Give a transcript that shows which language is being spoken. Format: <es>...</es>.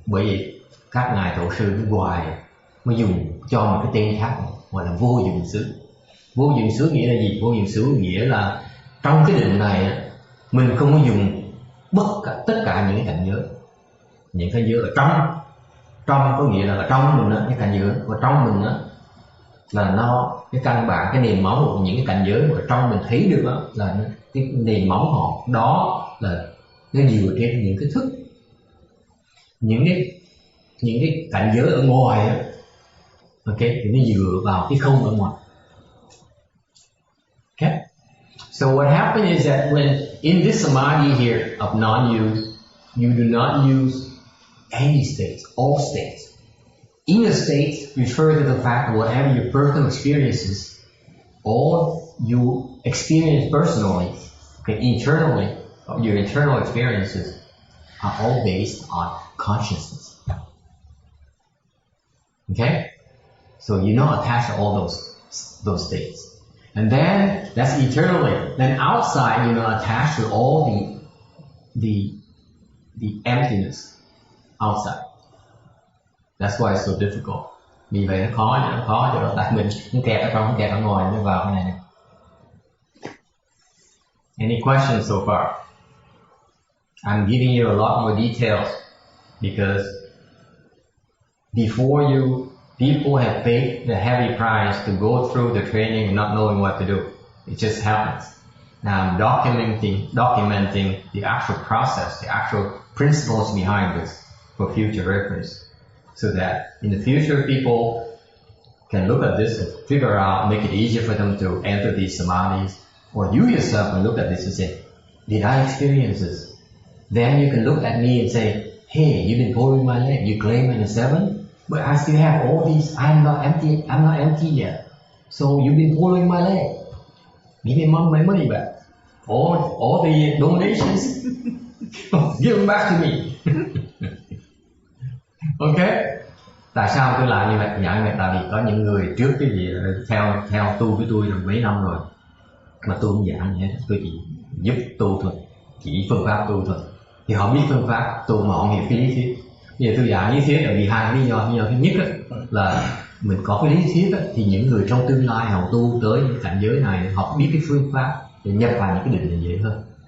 <vi>Bởi vì các ngài tổ sư nước ngoài mới dùng cho một cái tên khác gọi là vô dụng xứ. Vô dụng xứ nghĩa là gì? Vô dụng xứ nghĩa là trong cái định này mình không có dùng tất cả những cái cảnh giới. Những cảnh giới ở trong có nghĩa là ở trong mình á, cái cảnh giới ở trong mình á là nó cái căn bản, cái nền móng của những cái cảnh giới mà trong mình thấy được đó, là cái nền móng họ đó là nó dựa trên những cái thức, những cái cảnh giới ở ngoài đó. Ok, thì nó dựa vào cái không ở ngoài.</vi> <en>Okay. So what happens is that when in this samadhi here of non-use, you do not use any states, all states. Inner states refer to the fact that whatever your personal experiences, all you experience personally, okay, internally, your internal experiences are all based on consciousness. Okay? So you're not attached to all those states. And then that's internally. Then outside you're not attached to all the emptiness outside. That's why it's so difficult.</en> <vi>Vì vậy nó khó cho tại mình nó kẹt ở trong, nó kẹt ở ngoài, nó vào cái này.</vi> <en>Any questions so far? I'm giving you a lot more details because before you, people have paid the heavy price to go through the training and not knowing what to do. It just happens. Now I'm documenting the actual process, the actual principles behind this for future reference. So that in the future people can look at this and figure out, make it easier for them to enter these samadhis. Or you yourself can look at this and say, did I experience this? Then you can look at me and say, hey, you've been pulling my leg, you claim I'm a 7, but I still have all these, I'm not empty yet. So you've been pulling my leg. Give me my money back. All the donations, give them back to me.</en> <vi>Ok. Tại sao tôi lại như vậy? Dạ vậy tại vì có những người trước cái gì theo tu với tôi được mấy năm rồi mà tôi không giảng gì hết, tôi chỉ giúp tu thôi, chỉ phương pháp tu thôi. Thì họ biết phương pháp tu mà họ hiểu cái lý thuyết. Bây giờ tôi giảng lý thuyết là vì hai lý do. Lý do thứ nhất là mình có cái lý thuyết thì những người trong tương lai họ tu tới những cảnh giới này họ biết cái phương pháp để nhập vào những cái định này dễ hơn.</vi>